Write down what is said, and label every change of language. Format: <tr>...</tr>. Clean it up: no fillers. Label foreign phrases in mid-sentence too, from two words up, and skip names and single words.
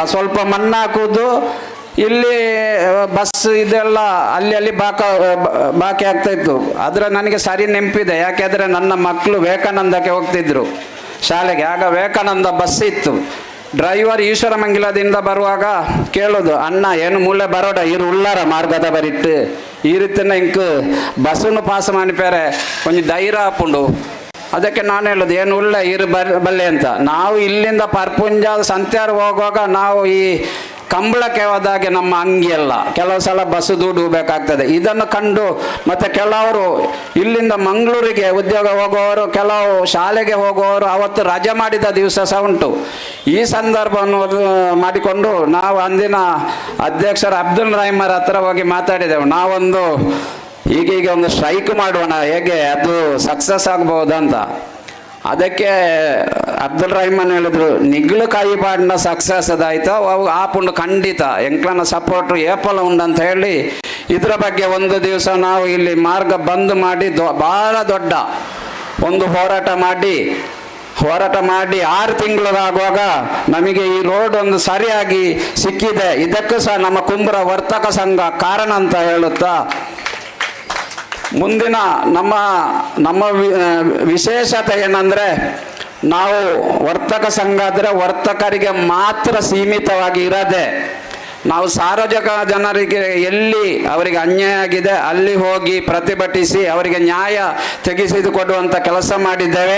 <kn>ಸ್ವಲ್ಪ ಮಣ್ಣು ಹಾಕುವುದು, ಇಲ್ಲಿ ಬಸ್ ಇದೆಲ್ಲ ಅಲ್ಲಿ ಬಾಕಿ ಆಗ್ತಾ ಇತ್ತು. ಅದರ ನನಗೆ ಸರಿ ನೆನಪಿದೆ, ಯಾಕೆಂದರೆ ನನ್ನ ಮಕ್ಕಳು ವಿವೇಕಾನಂದಕ್ಕೆ ಹೋಗ್ತಿದ್ರು ಶಾಲೆಗೆ. ಆಗ ವಿವೇಕಾನಂದ ಬಸ್ ಇತ್ತು. ಡ್ರೈವರ್ ಈಶ್ವರಮಂಗಲದಿಂದ ಬರುವಾಗ ಕೇಳೋದು,</kn> <tcy>ಅಣ್ಣ ಏನು ಮೂಲೆ ಬರೋಡ ಇರು ಉಳ್ಳಾರ ಮಾರ್ಗದ ಬರಿಟ್ಟು ಈ ರೀತಿನ ಇಂಕ್ ಬಸ್ಸನ್ನು ಪಾಸ್ ಮಾಡಿಪ್ಯಾರೆ ಕೊಂಚ ಧೈರ್ಯ ಹಾಪುಂಡು.</tcy> <kn>ಅದಕ್ಕೆ ನಾನು ಹೇಳೋದು</kn> <tcy>ಏನು ಉಳ್ಳ ಇರು ಬಲ್ಲೆ</tcy> <kn>ಅಂತ. ನಾವು ಇಲ್ಲಿಂದ ಪರ್ಪುಂಜ ಸಂತ್ಯಾರು ಹೋಗುವಾಗ ನಾವು ಈ ಕಂಬಳಕ್ಕೆ ಹೋದಾಗೆ ನಮ್ಮ ಅಂಗಿಯಲ್ಲ, ಕೆಲವು ಸಲ ಬಸ್ಸು ದುಡ್ಡು ಬೇಕಾಗ್ತದೆ. ಇದನ್ನು ಕಂಡು ಮತ್ತು ಕೆಲವರು ಇಲ್ಲಿಂದ ಮಂಗಳೂರಿಗೆ ಉದ್ಯೋಗ ಹೋಗುವವರು, ಕೆಲವು ಶಾಲೆಗೆ ಹೋಗುವವರು ಅವತ್ತು ರಜೆ ಮಾಡಿದ ದಿವಸ ಸಹ ಉಂಟು. ಈ ಸಂದರ್ಭವನ್ನು ಮಾಡಿಕೊಂಡು ನಾವು ಅಂದಿನ ಅಧ್ಯಕ್ಷರ ಅಬ್ದುಲ್ ರಹೀಮರ ಹತ್ರ ಹೋಗಿ ಮಾತಾಡಿದೆವು. ನಾವೊಂದು ಈಗೀಗ ಒಂದು ಸ್ಟ್ರೈಕ್ ಮಾಡೋಣ, ಹೇಗೆ ಅದು ಸಕ್ಸಸ್ ಆಗ್ಬೋದಂತ. ಅದಕ್ಕೆ ಅಬ್ದುಲ್ ರಹೀಮನ್ ಹೇಳಿದ್ರು,</kn> <tcy>ನಿಗ್ಲು ಕಾಯಿ ಪಾಡಿನ ಸಕ್ಸಸ್ ಅದಾಯ್ತು ಅವು ಆಪುಂಡು ಖಂಡಿತ ಎಂಕ್ಲನ ಸಪೋರ್ಟು ಏಪಲ ಉಂಡಂತ</tcy> <kn>ಹೇಳಿ ಇದರ ಬಗ್ಗೆ ಒಂದು ದಿವಸ ನಾವು ಇಲ್ಲಿ ಮಾರ್ಗ ಬಂದ್ ಮಾಡಿ ಭಾಳ ದೊಡ್ಡ ಒಂದು ಹೋರಾಟ ಮಾಡಿ 6 ತಿಂಗಳಾಗುವಾಗ ನಮಗೆ ಈ ರೋಡ್ ಒಂದು ಸರಿಯಾಗಿ ಸಿಕ್ಕಿದೆ. ಇದಕ್ಕೂ ಸಹ ನಮ್ಮ ಕುಂಬ್ರ ವರ್ತಕ ಸಂಘ ಕಾರಣ ಅಂತ ಹೇಳುತ್ತಾ, ಮುಂದಿನ ನಮ್ಮ ವಿಶೇಷತೆ ಏನಂದರೆ, ನಾವು ವರ್ತಕ ಸಂಘ ಆದರೆ ವರ್ತಕರಿಗೆ ಮಾತ್ರ ಸೀಮಿತವಾಗಿ ಇರದೆ, ನಾವು ಸಾರ್ವಜನಿಕ ಜನರಿಗೆ ಎಲ್ಲಿ ಅವರಿಗೆ ಅನ್ಯಾಯ ಆಗಿದೆ ಅಲ್ಲಿ ಹೋಗಿ ಪ್ರತಿಭಟಿಸಿ ಅವರಿಗೆ ನ್ಯಾಯ ತೆಗೆಸಿಕೊಡುವಂಥ ಕೆಲಸ ಮಾಡಿದ್ದೇವೆ.</kn>